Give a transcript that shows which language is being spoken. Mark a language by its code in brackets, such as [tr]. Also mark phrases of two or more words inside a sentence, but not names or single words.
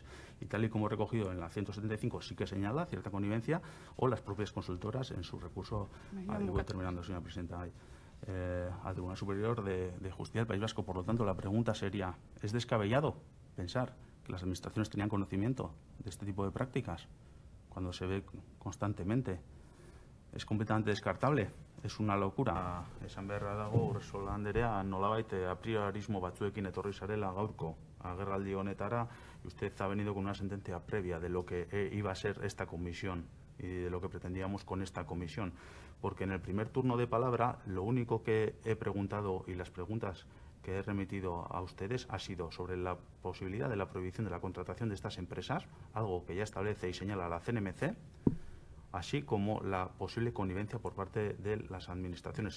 [es] Y tal y como recogido en la 175 sí que señala cierta connivencia, o las propias consultoras en su recurso, voy terminando, señora presidenta, al Tribunal Superior de Justicia del País Vasco. Por lo tanto, la pregunta sería, ¿es descabellado pensar que las administraciones tenían conocimiento de este tipo de prácticas cuando se ve constantemente? ¿Es completamente descartable? Es una locura. [eu] Esan beharra dago, Urresola Anderea, nolabait apriorismo batzuekin etorri zarela gaurko agerraldi honetara, [es] y usted ha venido con una sentencia previa de lo que iba a ser esta comisión y de lo que pretendíamos con esta comisión. Porque en el primer turno de palabra, lo único que he preguntado, y las preguntas que he remitido a ustedes ha sido sobre la posibilidad de la prohibición de la contratación de estas empresas, algo que ya establece y señala la CNMC, así como la posible connivencia por parte de las administraciones.